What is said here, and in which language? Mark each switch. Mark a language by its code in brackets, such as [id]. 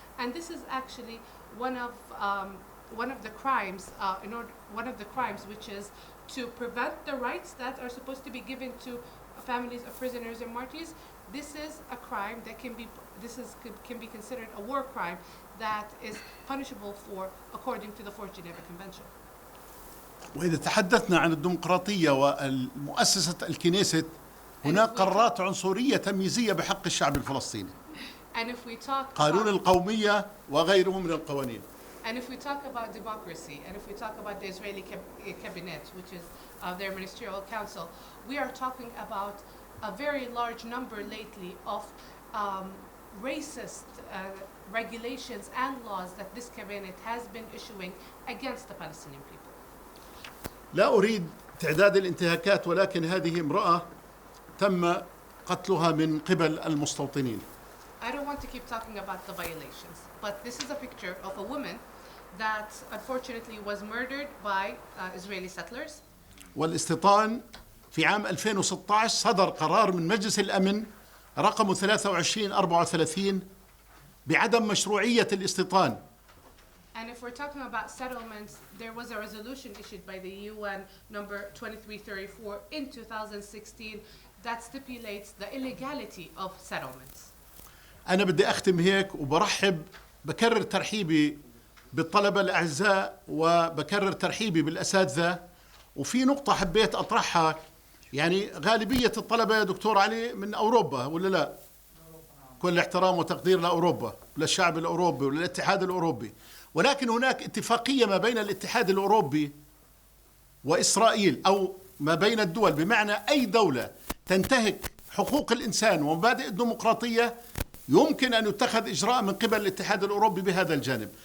[en] And this is actually one of the crimes, one of the crimes, which is to prevent the rights that are supposed to be given to families of prisoners and martyrs. This is a crime that can be considered a war crime that is punishable for according to the Fourth Geneva Convention. [ar] وإذا تحدثنا عن الديمقراطية والمؤسسة الكنيست، هناك قرارات عنصرية تمييزية بحق الشعب الفلسطيني، قانون القومية وغيره من القوانين. [en] And if we talk about democracy, and if we talk about the Israeli cabinet, which is their ministerial council, we are talking about a very large number lately of racist regulations and laws that this cabinet has been issuing against the Palestinian people. [ar] لا أريد تعداد الانتهاكات، ولكن هذه امرأة تم قتلها من قبل المستوطنين. [en] I don't want to keep talking about the violations, but this is a picture of a woman that unfortunately was murdered by Israeli settlers. [ar] والاستيطان في عام 2016 صدر قرار من مجلس الأمن رقم 2334 بعدم مشروعية الاستيطان. [en] And if we're talking about settlements, there was a resolution issued by the UN number 2334 in 2016 that stipulates the illegality of settlements. [ar] أنا بدي أختم هيك، وبرحب بكرر ترحيبي بالطلبة الأعزاء وبكرر ترحيبي بالأساتذة. وفي نقطة حبيت أطرحها، يعني غالبية الطلبة يا دكتور علي من أوروبا ولا لا؟ كل احترام وتقدير لأوروبا وللشعب الأوروبي وللاتحاد الأوروبي، ولكن هناك اتفاقية ما بين الاتحاد الأوروبي وإسرائيل، أو ما بين الدول، بمعنى أي دولة تنتهك حقوق الإنسان ومبادئ الديمقراطية يمكن أن يتخذ إجراء من قبل الاتحاد الأوروبي بهذا الجانب.